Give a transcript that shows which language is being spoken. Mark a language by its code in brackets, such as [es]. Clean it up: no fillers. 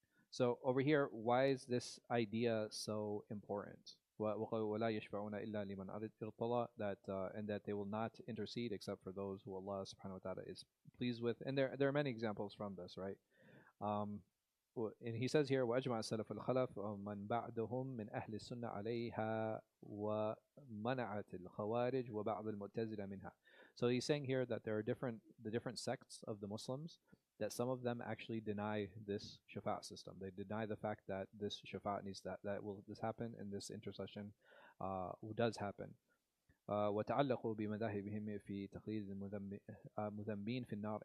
[en] So over here, why is this idea so important? [ar] وَلَا يَشْفَعُونَ إِلَّا لِمَنْ أَرِدْ [en] that and that they will not intercede except for those who Allah subhanahu wa ta'ala is pleased with. And there are many examples from this, right? [ar] And he says here, وَأَجْمَعَ السَّلَفُ الْخَلَفُ مَنْ بَعْدَهُمْ مِنْ أَهْلِ السُنَّةِ عَلَيْهَا وَمَنَعَتِ الْخَوَارِجِ وَبَعْضِ الْمُعْتَزِلَةِ مِنْهَا. [en] So he's saying here that there are the different sects of the Muslims, that some of them actually deny this shafa' system. They deny the fact that this shafa' needs that will this happen and this intercession does happen. [ar] وتعلقوا بمذاهبهم في تقليد المذنبين في النار.